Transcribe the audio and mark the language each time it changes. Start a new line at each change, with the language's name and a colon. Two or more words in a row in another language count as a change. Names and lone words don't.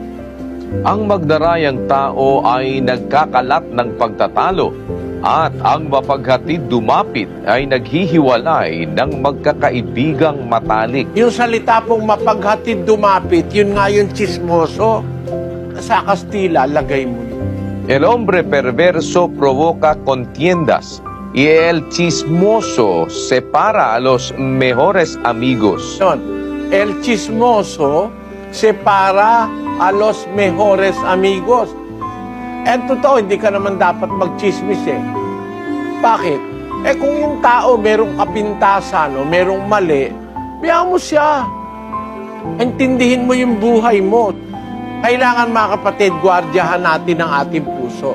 Filipino: Ang magdarayang tao ay nagkakalat ng pagtatalo, at ang mapaghatid dumapit ay naghihiwalay ng magkakaibigang matalik. Yung salita pong mapaghatid dumapit, yun nga yung chismoso. Sa Kastila, lagay mo yun.
Spanish: El hombre perverso provoca contiendas, y el chismoso separa a los mejores amigos.
Filipino: Yun.
Spanish: El chismoso separa a los mejores amigos.
Filipino: Totoo, hindi ka naman dapat magchismis eh. Bakit? Kung yung tao merong kapintasan o merong mali, biyaan mo siya. Intindihin mo yung buhay mo. Kailangan mga kapatid, gwardyahan natin ang ating puso.